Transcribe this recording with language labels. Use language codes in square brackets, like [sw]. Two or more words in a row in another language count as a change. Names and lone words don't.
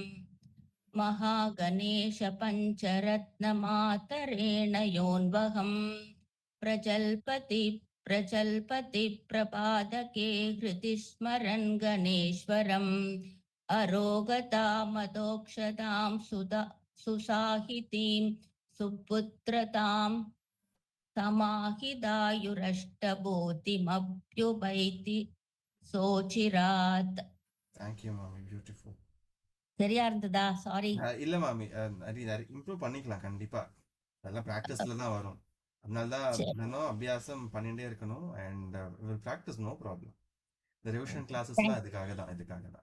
[sa] महागणेश पञ्चरत्नमातरेण योऽन्वहम् प्रजल्पति प्रपादके हृदि स्मरन् गणेश्वरम् अरोगतामदोक्षदां सुसाहितीं सुपुत्रतां समाहिदायुरष्टभूतिमभ्युपैति सोचिरात्. [en] Thank you mami. Beautiful. [ta] சரியா இருந்ததா? சாரி. இல்ல மாமி, நிறைய இம்ப்ரூவ் பண்ணிக்கலாம் கண்டிப்பா. அதெல்லாம் பிராக்டிஸ்ல தான் வரும். அதனால தான் தினம் அபியாசம் பண்ணிட்டே இருக்கணும். [en] And will practice, no problem. [ta] இந்த [en] revision classes-laam [ta] இதுக்காக தான்.